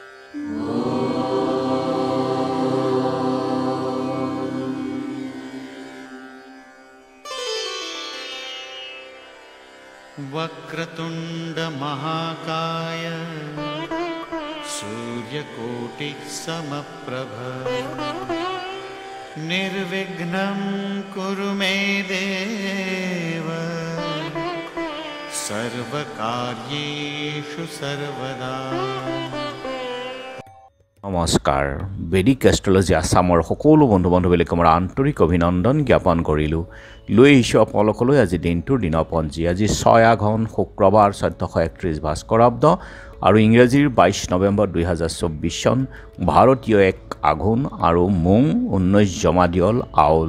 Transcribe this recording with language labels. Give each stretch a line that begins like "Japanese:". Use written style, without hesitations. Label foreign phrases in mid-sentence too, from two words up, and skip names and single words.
Sanskrit: वक्रतुंड महाकाय सूर्यकोटि समप्रभ निर्विघ्नं कुरु मे देव सर्वकार्येषु सर्वदा।
Assamese: নমস্কাৰ বেদিক এষ্ট্ৰলজি আসামৰ সকলো বন্ধু বান্ধৱীলৈ মোৰ আন্তৰিক অভিনন্দন জ্ঞাপন কৰিলোঁ। লৈ আহিছোঁ আপোনালোকলৈ আজি দিনটোৰ দিনপঞ্জী। আজি 6 আঘোণ শুক্ৰবাৰ 1431 ভাস্কৰাব্দ আৰু ইংৰাজীৰ 22 নৱেম্বৰ 2024 চন, ভাৰতীয় 1 আঘোণ আৰু মোং 19 জমাদিয়ল আউল।